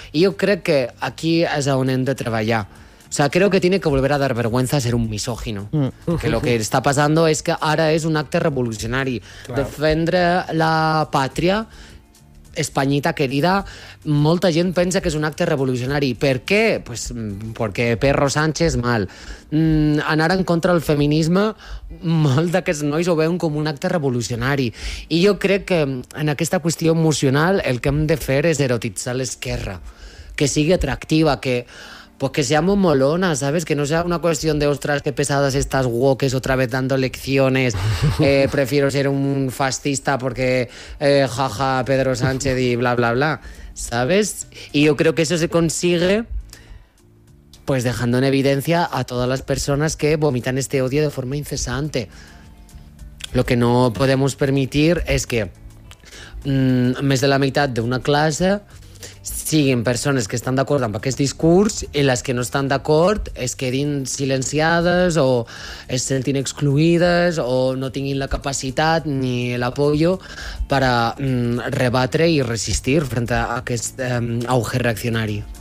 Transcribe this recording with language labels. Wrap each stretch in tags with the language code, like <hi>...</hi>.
<es>Y yo creo que aquí es</es> <ca>on hem de treballar.</ca> <es>O sea, creo que tiene que volver a dar vergüenza ser un misógino. Que lo que está pasando es que</es> <ca>ara és un acte revolucionari.</ca> <es>Claro.</es> <ca>Defendre la pàtria espanyita querida, molta gent pensa que és un acte revolucionari. Per què? Pues perquè Perro Sánchez mal. Anar en contra del feminisme, molt d'aquests nois ho veuen com un acte revolucionari. I jo crec que en aquesta qüestió emocional el que hem de fer és erotitzar l'esquerra, que sigui atractiva,</ca> <es>que pues que seamos molonas, ¿sabes? Que no sea una cuestión de, ostras, qué pesadas estas wokes otra vez dando lecciones. Prefiero ser un fascista porque jaja, Pedro Sánchez y bla, bla, bla, ¿sabes? Y yo creo que eso se consigue pues dejando en evidencia a todas las personas que vomitan este odio de forma incesante. Lo que no podemos permitir es que</es> <ca>més de la meitat d'una classe siguin persones que estan d'acord amb aquest discurs i les que no estan d'acord es quedin silenciades o es sentin excluïdes o no tinguin la capacitat ni l'apoyo per rebatre i resistir</ca> <es>frente a</es> <ca>aquest auge reaccionari.</ca>